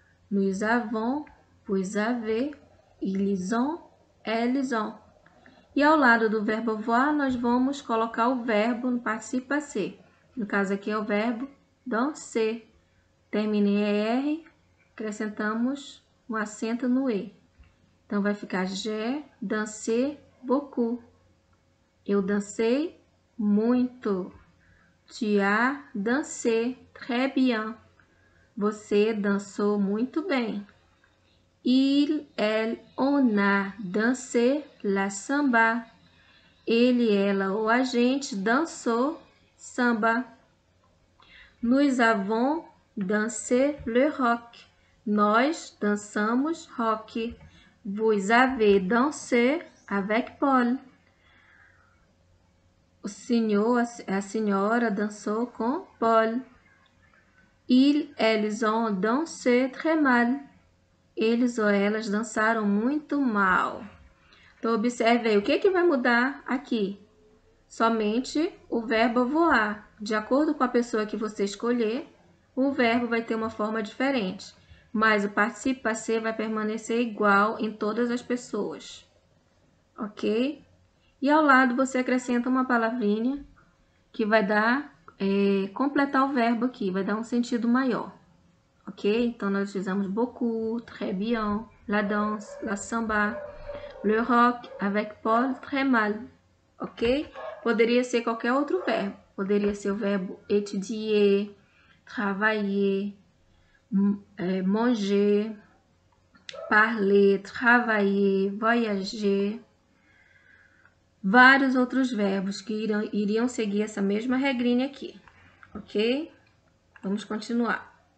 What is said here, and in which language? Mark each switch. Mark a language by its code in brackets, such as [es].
[fr] Nous avons, vous avez, ils ont, elles ont. [pt] E ao lado do verbo avoir, nós vamos colocar o verbo no participe passé. No caso aqui é o verbo danser. Termina em ER, acrescentamos um acento no E. Então, vai ficar [fr] j'ai dansé beaucoup. [pt] Eu dancei muito. [fr] Tu as dansé très bien. [pt] Você dançou muito bem. [fr] Il, elle, on a dansé la samba. [pt] Ele, ela ou a gente dançou samba. [fr] Nous avons dansé le rock. [pt] Nós dançamos rock. [fr] Vous avez dansé avec Paul. [pt] O senhor, a senhora dançou com Paul. [fr] Ils, elles ont dansé très mal. [pt] Eles ou elas dançaram muito mal. Então, observe aí, o que vai mudar aqui? Somente o verbo voar. De acordo com a pessoa que você escolher, o verbo vai ter uma forma diferente. Mas o particípio passé vai permanecer igual em todas as pessoas. Ok? E ao lado você acrescenta uma palavrinha que vai dar, completar o verbo aqui, vai dar um sentido maior. Ok? Então, nós utilizamos [fr] beaucoup, très bien, la danse, la samba, le rock, avec Paul, très mal. [pt] Ok? Poderia ser qualquer outro verbo. Poderia ser o verbo étudier, travailler, manger, parler, travailler, voyager. Vários outros verbos que iriam seguir essa mesma regrinha aqui. Ok? Vamos continuar.